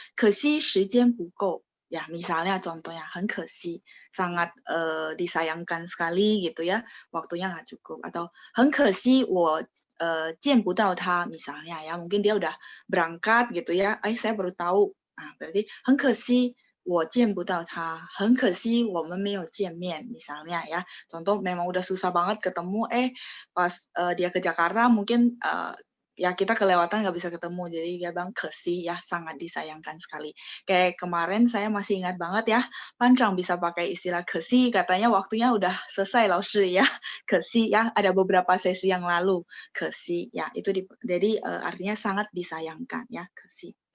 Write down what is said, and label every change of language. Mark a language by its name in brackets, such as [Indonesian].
[Indonesian] Kesi [Chinese] 时间不够. [Indonesian] Ya, misalnya contohnya, [Chinese] 很可惜, [Indonesian] sangat disayangkan sekali gitu ya, waktunya nggak cukup. Atau 很可惜我 [Chinese] 见不到他 [Indonesian] misalnya ya, mungkin dia udah berangkat gitu ya, saya baru tahu. Nah, berarti [Chinese] 很可惜我见不到他，很可惜我们没有见面 [Indonesian] misalnya ya. Contoh memang udah susah banget ketemu, pas dia ke Jakarta mungkin ya kita kelewatan nggak bisa ketemu, jadi dia bilang kesi ya, sangat disayangkan sekali. Kayak kemarin saya masih ingat banget ya, Pancang bisa pakai istilah kesi, katanya waktunya udah selesai laushi ya, kesi ya, ada beberapa sesi yang lalu, kesi ya, itu jadi artinya sangat disayangkan ya, kesi.